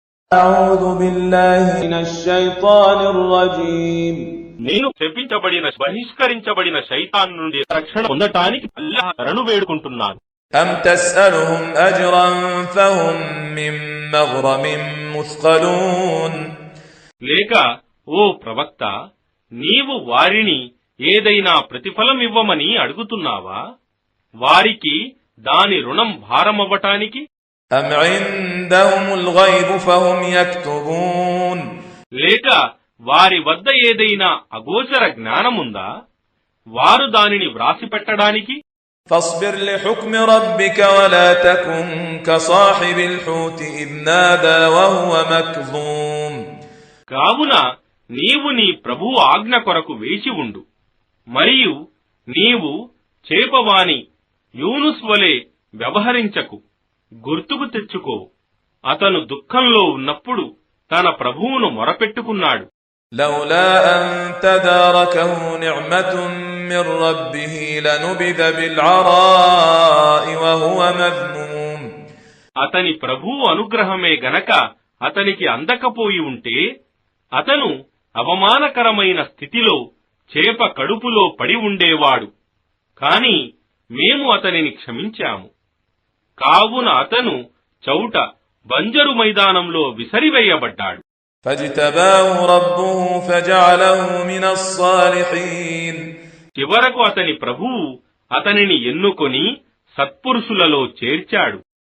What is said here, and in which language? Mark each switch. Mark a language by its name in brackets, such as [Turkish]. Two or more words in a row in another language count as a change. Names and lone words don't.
[Arabic] أعوذ بالله من الشيطان الرجيم [Telugu] నేను శపించబడిన బహిష్కరించబడిన శైతాన్ నుండి రక్షణ పొందటానికి అల్లాహ్ శరణు వేడుకుంటున్నాను. [Arabic] أم تسألهم أجرا فهم من مغرم مثقلون [Telugu] లేక ఓ ప్రవక్త, నీవు వారిని ఏదైనా ప్రతిఫలం ఇవ్వమని అడుగుతున్నావా? వారికి దాని రుణం భారమవ్వటానికి? [Arabic] أم عندهم الغيب فهم يكتبون [Telugu] లేక వారి వద్ద ఏదైనా అగోచర జ్ఞానముందా? వారు దానిని వ్రాసిపెట్టడానికి? [Arabic] فاصبر لحكم ربك ولا تكن كصاحب الحوت إذ نادى وهو مكظوم [Telugu] కావున నీవు నీ ప్రభువు ఆజ్ఞ కొరకు వేచి ఉండు. మరియు నీవు చేపవాని యూనుస్ వలె వ్యవహరించకు. గుర్తుకు తెచ్చుకో, అతను దుఃఖంలో ఉన్నప్పుడు తన ప్రభువును మొరపెట్టుకున్నాడు. [Arabic] لولا أن تداركه نعمة من ربه لنبذ بالعراء وهو مذموم [Telugu] అతని ప్రభువు అనుగ్రహమే గనక అతనికి అందకపోయి ఉంటే అతను అవమానకరమైన స్థితిలో చేప కడుపులో పడి ఉండేవాడు. కాని మేము అతనిని క్షమించాము. కావున అతను చౌట బంజరు మైదానంలో విసిరివేయబడ్డాడు. [Arabic] فاجتباه ربه فجعله من الصالحين [Telugu] చివరకు అతని ప్రభువు అతనిని ఎన్నుకొని సత్పురుషులలో చేర్చాడు.